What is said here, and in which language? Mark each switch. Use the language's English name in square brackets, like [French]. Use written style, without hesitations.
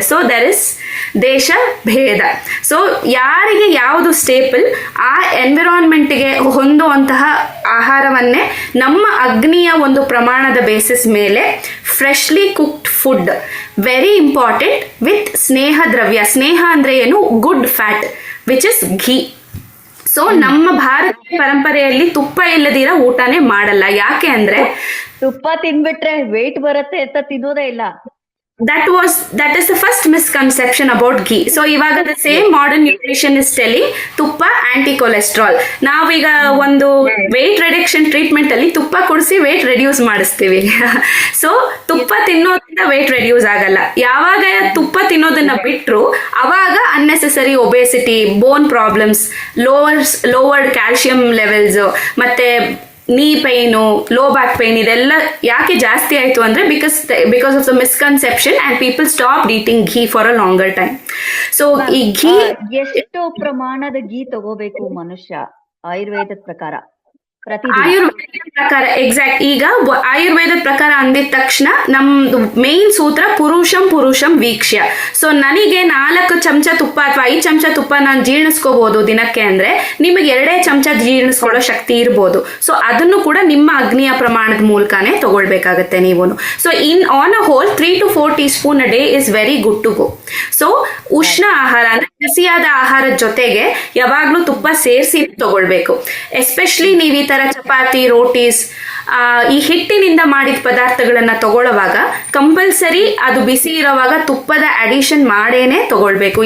[English] so there is [Kannada] ದೇಶ ಭೇದ. So ಯಾರಿಗೆ ಯಾವುದು ಸ್ಟೇಪಲ್, ಆ ಎನ್ವಿರಾನ್ಮೆಂಟ್ಗೆ ಹೊಂದುವಂತಹ ಆಹಾರವನ್ನೇ ನಮ್ಮ ಅಗ್ನಿಯ ಒಂದು ಪ್ರಮಾಣದ ಬೇಸಿಸ್ ಮೇಲೆ [English] freshly cooked food, very important, with [Kannada] ಸ್ನೇಹ ದ್ರವ್ಯ. ಸ್ನೇಹ ಅಂದ್ರೆ ಏನು? [English] Good fat, which is ghee. [Kannada] So ನಮ್ಮ ಭಾರತೀಯ ಪರಂಪರೆಯಲ್ಲಿ ತುಪ್ಪ ಇಲ್ಲದಿರ ಊಟನೇ ಮಾಡಲ್ಲ. ಯಾಕೆ ಅಂದ್ರೆ ತುಪ್ಪ ತಿನ್ಬಿಟ್ರೆ ವೇಟ್ ಬರುತ್ತೆ ಅಂತ ತಿನ್ನೋದೇ ಇಲ್ಲ. [English] that is the first misconception about ghee. So ಇವಾಗ the same modern nutritionist telling ತುಪ್ಪ anti cholesterol. [Kannada] ನಾವೀಗ ಒಂದು ವೇಟ್ ರಿಡಕ್ಷನ್ ಟ್ರೀಟ್ಮೆಂಟ್ ಅಲ್ಲಿ ತುಪ್ಪ ಕುಡಿಸಿ ವೇಟ್ ರೆಡ್ಯೂಸ್ ಮಾಡಿಸ್ತೀವಿ. ಸೊ ತುಪ್ಪ ತಿನ್ನೋದ್ರಿಂದ ವೇಟ್ ರೆಡ್ಯೂಸ್ ಆಗಲ್ಲ. ಯಾವಾಗ ತುಪ್ಪ ತಿನ್ನೋದನ್ನ ಬಿಟ್ರು ಅವಾಗ ಅನ್ನೆಸೆಸರಿ ಒಬೇಸಿಟಿ, ಬೋನ್ ಪ್ರಾಬ್ಲಮ್ಸ್, ಲೋವರ್ಡ್ ಕ್ಯಾಲ್ಸಿಯಂ ಲೆವೆಲ್ಸ್, ಮತ್ತೆ ನೀ ಪೈನು, ಲೋ ಬ್ಯಾಕ್ ಪೈನ್ ಇದೆಲ್ಲ ಯಾಕೆ ಜಾಸ್ತಿ ಆಯ್ತು ಅಂದ್ರೆ [English] Because of the misconception and people stop eating ghee for a longer time. [Kannada] So ಈ ಘೀ ಎಷ್ಟು ಪ್ರಮಾಣದ ಘೀ ತಗೋಬೇಕು ಮನುಷ್ಯ ಆಯುರ್ವೇದದ ಪ್ರಕಾರ ಪ್ರತಿದಿನ? ಆಯುರ್ವೇದ ಪ್ರಕಾರ ಎಕ್ಸಾಕ್ಟ್ ಈಗ ಆಯುರ್ವೇದದ ಪ್ರಕಾರ ಅಂದಿದ ತಕ್ಷಣ ನಮ್ದು ಮೇನ್ ಸೂತ್ರ ಪುರುಷಂ ವೀಕ್ಷ್ಯ. ಸೊ ನನಗೆ 4 ಚಮಚ ತುಪ್ಪ ಅಥವಾ 5 ಚಮಚ ತುಪ್ಪ ನಾನು ಜೀರ್ಣಿಸ್ಕೋಬಹುದು ದಿನಕ್ಕೆ ಅಂದ್ರೆ ನಿಮಗೆ 2 ಚಮಚ ಜೀರ್ಣಿಸ್ಕೊಳ್ಳೋ ಶಕ್ತಿ ಇರ್ಬೋದು. ಸೊ ಅದನ್ನು ಕೂಡ ನಿಮ್ಮ ಅಗ್ನಿಯ ಪ್ರಮಾಣದ ಮೂಲಕನೇ ತಗೊಳ್ಬೇಕಾಗತ್ತೆ ನೀವು. [English] So on a whole 3 to 4 teaspoon a day is very good to go. [Kannada] So ಉಷ್ಣ ಆಹಾರ ಅಂದ್ರೆ ಬಿಸಿಯಾದ ಆಹಾರದ ಜೊತೆಗೆ ಯಾವಾಗ್ಲೂ ತುಪ್ಪ ಸೇರಿಸಿ ತಗೊಳ್ಬೇಕು. ಎಸ್ಪೆಷಲಿ ನೀವು ಈ ತರ ಚಪಾತಿ, ರೋಟೀಸ್, ಈ ಹಿಟ್ಟಿನಿಂದ ಮಾಡಿದ ಪದಾರ್ಥಗಳನ್ನ ತಗೊಳ್ಳುವಾಗ ಕಂಪಲ್ಸರಿ ಅದು ಬಿಸಿ ಇರೋವಾಗ ತುಪ್ಪದ ಅಡಿಷನ್ ಮಾಡೇನೆ ತಗೊಳ್ಬೇಕು.